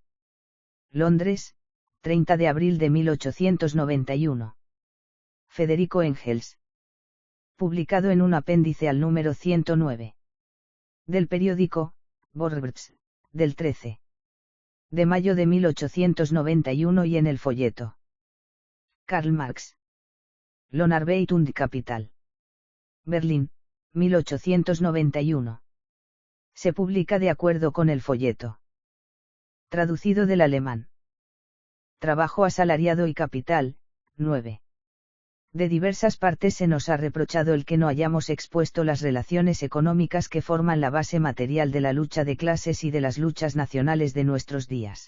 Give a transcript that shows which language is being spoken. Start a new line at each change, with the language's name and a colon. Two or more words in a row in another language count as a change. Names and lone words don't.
Spanish: Londres, 30 de abril de 1891. Federico Engels. Publicado en un apéndice al número 109. Del periódico, Borbs, del 13 de mayo de 1891 y en el folleto. Karl Marx. Lohnarbeit und Kapital. Berlín, 1891. Se publica de acuerdo con el folleto. Traducido del alemán. Trabajo asalariado y capital, 9. De diversas partes se nos ha reprochado el que no hayamos expuesto las relaciones económicas que forman la base material de la lucha de clases y de las luchas nacionales de nuestros días.